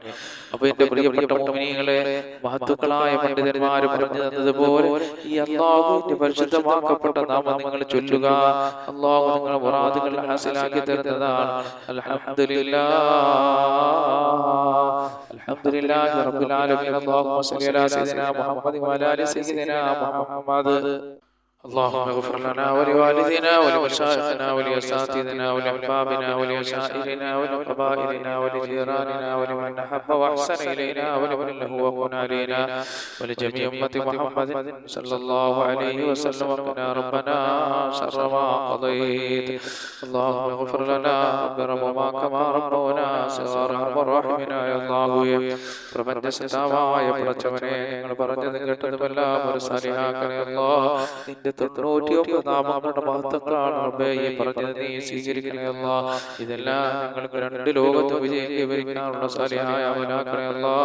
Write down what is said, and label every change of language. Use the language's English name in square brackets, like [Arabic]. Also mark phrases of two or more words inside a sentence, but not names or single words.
[Malayalam] അപ്പോൾ എന്റെ പ്രിയപ്പെട്ട മുഅ്മിനീങ്ങളെ, മഹത്തുക്കളായ പണ്ഡിതന്മാർ പറഞ്ഞു തന്നതുപോലെ ഈ അല്ലാഹുവിന്റെ പരിശുദ്ധമാക്കപ്പെട്ട നാമം നിങ്ങൾ ചൊല്ലുക. അല്ലാഹു നിങ്ങളുടെ മുറാദുകൾ ഹാസിലാക്കി തരുന്നതാണ്. [Arabic] الحمد لله، الحمد لله رب العالمين. اللهم صل على سيدنا محمد وعلى آل سيدنا محمد വഅലാ ആലി സയ്യിദിനാ മുഹമ്മദ്. اللهم اغفر لنا ولوالدينا ولمشايخنا ولأساتذتنا ولأحبابنا ولأشائرنا ولقبائلنا ولجيراننا ولمن أحب وأحسن إلينا ولمن له وكن علينا ولجميع أمة محمد صلى الله عليه وسلم. وقنا ربنا شر ما قضيت. اللهم اغفر لنا ربنا كما ربنا صغارا وارحمنا يا الله. [Malayalam] പ്രപഞ്ച സൃഷ്ടാവായ പടച്ചവനെ, നിങ്ങൾ പറഞ്ഞത് കേട്ടതുമെല്ലാം ഒരു സാലിഹാക്കണേ അല്ലാഹ്. നിന്റെ 99 നാമങ്ങളുടെ മഹത്വങ്ങളാണ് റബ്ബേ ഈ പറഞ്ഞത്, നീ സ്വീകരിക്കണേ അല്ലാഹ്. ഇതെല്ലാം ഞങ്ങൾക്ക് 2 ലോകത്ത് വിജയം കൈവരിക്കാനുള്ള സാലിഹായ അമലാക്കണേ അല്ലാഹ്.